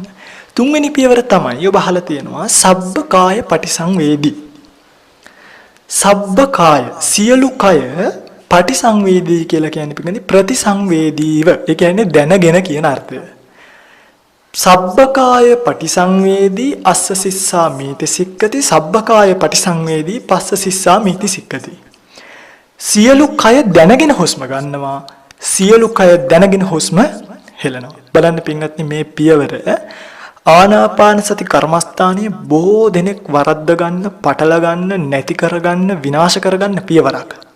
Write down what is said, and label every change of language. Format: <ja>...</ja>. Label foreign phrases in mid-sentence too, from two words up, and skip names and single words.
<si>තුන්වෙනි පියවර තමයි ඔබ අහලා තියෙනවා</si> <pi>සබ්බකාය පටිසංවේදී.</pi> <si>සබ්බකාය සියලු කය පටිසංවේදී කියලා කියන්නේ පිටින් ප්‍රතිසංවේදීව. ඒ කියන්නේ දැනගෙන කියන අර්ථය.</si> <pi>සබ්බකාය පටිසංවේදී අස්ස සිස්සා මීති සික්කති සබ්බකාය පටිසංවේදී පස්ස සිස්සා මීති සික්කති.</pi> <si>සියලු කය දැනගෙන හුස්ම ගන්නවා සියලු කය දැනගෙන හුස්ම හෙලනවා. බලන්න පින්වත්නි මේ පියවර ආනාපාන සති කර්මස්ථානයේ බොහෝ දෙනෙක් වරද්ද ගන්න, පටල ගන්න, නැති කරගන්න, විනාශ කරගන්න පියවරක්.</si>